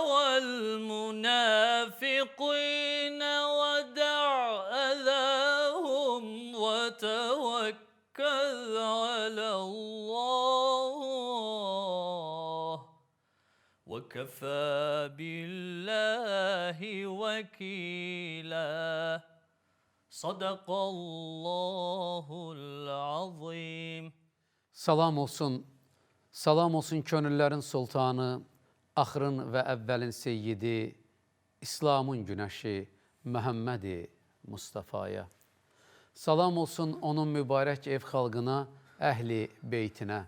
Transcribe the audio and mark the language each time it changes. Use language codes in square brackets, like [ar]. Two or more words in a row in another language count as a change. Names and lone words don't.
[ar] والمنافقين ودع أذاهم وتوكل على الله وكفى بالله وكيلا صدق الله العظيم. [az] Salam olsun könüllərin sultanı, axırın və əvvəlin seyyidi, İslamın günəşi Məhəmmədi Mustafaya. Salam olsun onun mübarək ev xalqına, əhli beytinə.